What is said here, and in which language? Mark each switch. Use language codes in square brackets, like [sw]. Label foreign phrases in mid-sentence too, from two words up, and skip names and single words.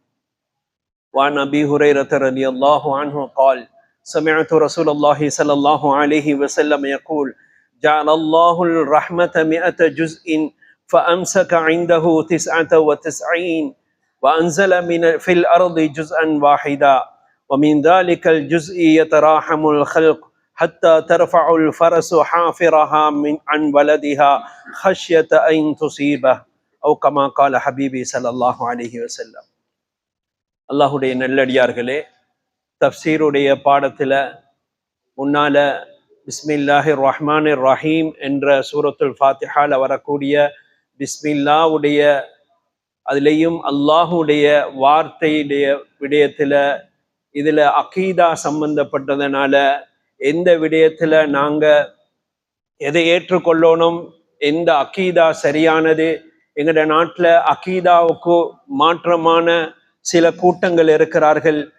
[ar] وعن أبي هريرة رضي الله عنه قال سمعت رسول الله صلى الله عليه وسلم يقول جعل الله الرحمة 100 جزء فأمسك عنده 99 وأنزل في الأرض جزءا واحدا ومن ذلك الجزء يتراحم الخلق حتى ترفع الفرس حافرها عن ولدها خشية أن تصيبه أو كما قال حبيبي صلى الله عليه وسلم. [ta] அல்லாஹுடைய நல்லடியார்களே, தஃப்சீருடைய பாடத்தில் முன்னால [ar] بسم الله الرحمن الرحيم [ta] என்ற சூரத்துல் ஃபாத்திஹால வரக்கூடிய பிஸ்மில்லாவுடைய அதுலேயும் அல்லாஹுடைய வார்த்தையுடைய விடயத்தில் இதில் அகீதா சம்பந்தப்பட்டதுனால எந்த விடயத்தில் நாங்கள் எதை ஏற்றுக்கொள்ளணும், எந்த அகீதா சரியானது, எங்களோட நாட்டில் அகீதாவுக்கு மாற்றமான சில கூட்டங்கள் இருக்கிறார்கள்.